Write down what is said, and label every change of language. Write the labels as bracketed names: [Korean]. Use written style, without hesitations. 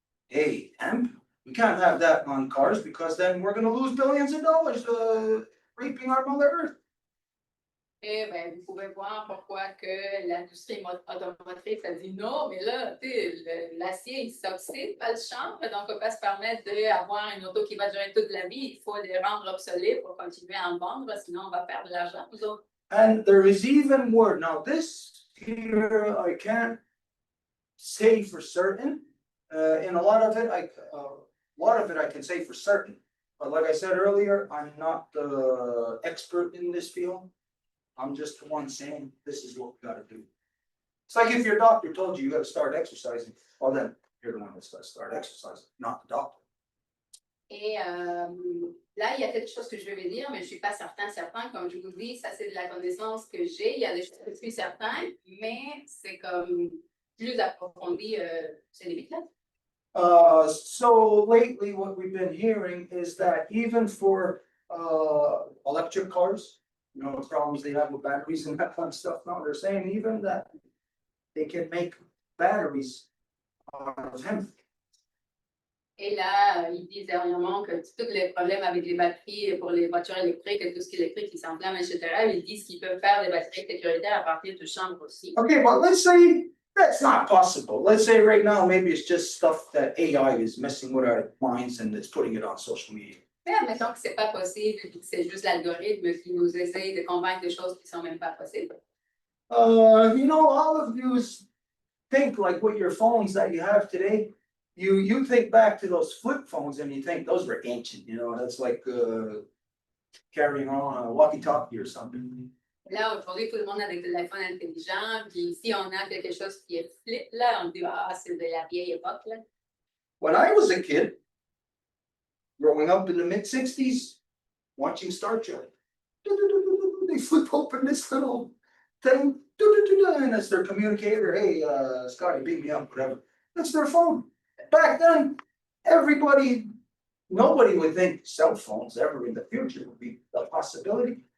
[English] Hey, hemp, we can't have that on cars because then we're going to lose billions of dollars raping our Mother Earth. [French] Et ben, vous pouvez voir pourquoi que l'industrie automotrice a dit non, mais là, l'acier, il s'oxyde, pas le chanvre, donc on ne peut pas se permettre d'avoir une auto qui va durer toute la vie. Il faut les rendre obsolètes pour continuer à en vendre, sinon on va perdre de l'argent, nous autres. [English] And there is even more. Now, this here, I can't say for certain. In a lot of it, I can say for certain. But like I said earlier, I'm not the expert in this field. I'm just the one saying this is what we got to do. It's like if your doctor told you got to start exercising, well then you're the one that's got to start exercising, not the doctor. [French] Et là, il y a quelque chose que je vais dire, mais je ne suis pas certain. Comme je vous dis, ça c'est de la connaissance que j'ai. Il y a des choses que je suis certain, mais c'est comme plus approfondi, c'est les biclettes. [English] So lately what we've been hearing is that even for electric cars, the problems they have with batteries and that kind of stuff, now they're saying even that they can make batteries out of hemp. [French] Et là, ils disent dernièrement que tous les problèmes avec les batteries pour les voitures électriques et tout ce qui est électrique qui s'enflamme, etc., ils disent qu'ils peuvent faire des batteries sécuritaires à partir de chanvre aussi. [English] Okay, but let's say that's not possible. Let's say right now maybe it's just stuff that AI is messing with our minds and it's putting it on social media. [French] Mais admettons que c'est pas possible, c'est juste l'algorithme qui nous essaye de convaincre des choses qui sont même pas possibles. [English] All of you think like with your phones that you have today, you think back to those flip phones and you think those were ancient, you know, that's like, carrying on a walkie-talkie or something. [French] Là, aujourd'hui, tout le monde a des téléphones intelligents, puis si on a quelque chose qui est flip, là, on dit, ah, c'est de la vieille époque, là. [English] When I was a kid, growing up in the mid-60s, watching Star Trek, they flip open this little thing, and it's their communicator, hey, Scotty, beat me up, whatever. That's their phone. Back then, nobody would think cell phones ever in the future would be a possibility.